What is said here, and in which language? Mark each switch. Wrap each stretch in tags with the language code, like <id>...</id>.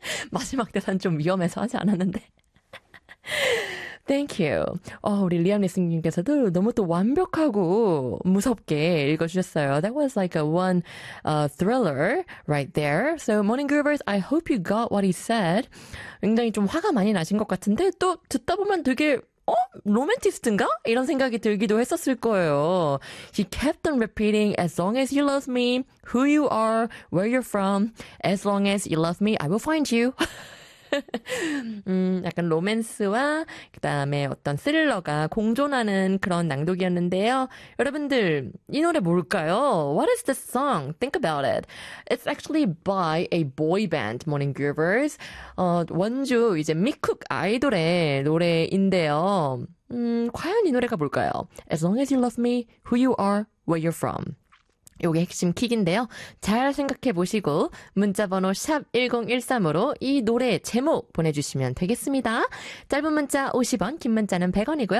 <ko>마지막 대사는 좀 위험해서 하지 않았는데.</ko> <en>Thank you.</en> <ko>우리 리암 리슨님께서도 너무 또 완벽하고 무섭게 읽어주셨어요.</ko> <en>That was like a one thriller right there. So morning groovers, I hope you got what he said.</en> <ko>굉장히 좀 화가 많이 나신 것 같은데 또 듣다 보면 되게 로맨티스트인가? 이런 생각이 들기도 했었을 거예요.</ko> <en>He kept on repeating, as long as you love me, who you are, where you're from, as long as you love me, I will find you.</en> <ko>약간 로맨스와 그 다음에 어떤 스릴러가 공존하는 그런 낭독이었는데요. 여러분들 이 노래 뭘까요?</ko> <en>What is this song? Think about it. It's actually by a boy band, Morning Groovers.</en> <ko>원주 이제 미쿡 아이돌의 노래인데요. 과연 이 노래가 뭘까요?</ko> <en>As long as you love me, who you are, where you're from.</en> <ko>요게 핵심 킥인데요. 잘 생각해 보시고 문자번호 샵1013으로 이 노래 제목 보내주시면 되겠습니다. 짧은 문자 50원, 긴 문자는 100원이고요.</ko>